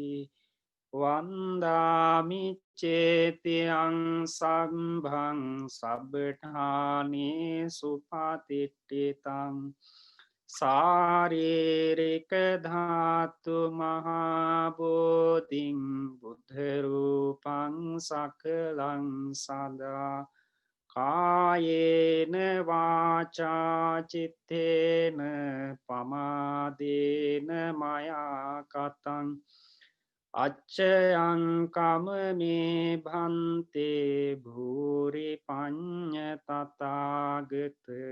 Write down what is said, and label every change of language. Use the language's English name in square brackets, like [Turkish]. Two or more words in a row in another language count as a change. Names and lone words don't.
[Pali] වන්දාමි චේතියං සම්භං සබ්බඨානේ සුපතිට්ඨිතං සාරීරික ධාතු මහබෝධින් බුද්ධ රූපං සකලං සදා කායේන වාචා චිත්තේන පමාදේන මයා කතං අච්චයං කමමේ භන්තේ භූරි පඤ්ඤ තථාගත